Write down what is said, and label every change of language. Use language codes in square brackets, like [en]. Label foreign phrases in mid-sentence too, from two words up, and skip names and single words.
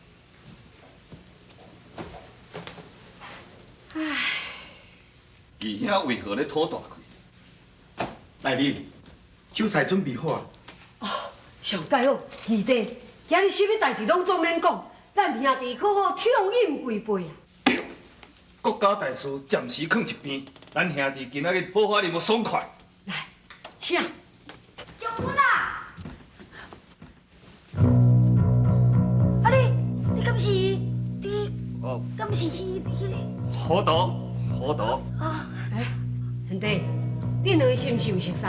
[nan] 义兄为何咧吐大气？来人，酒菜准备好啊。上介好，二弟，今日什么代志拢总免讲，咱兄弟可好畅饮几杯啊？国家大事暂时放一边，咱兄弟今仔日好好啉个爽快。来，请。将军啊！啊你敢是哦，敢是迄个？好多。兄弟，恁两个是毋是有熟悉？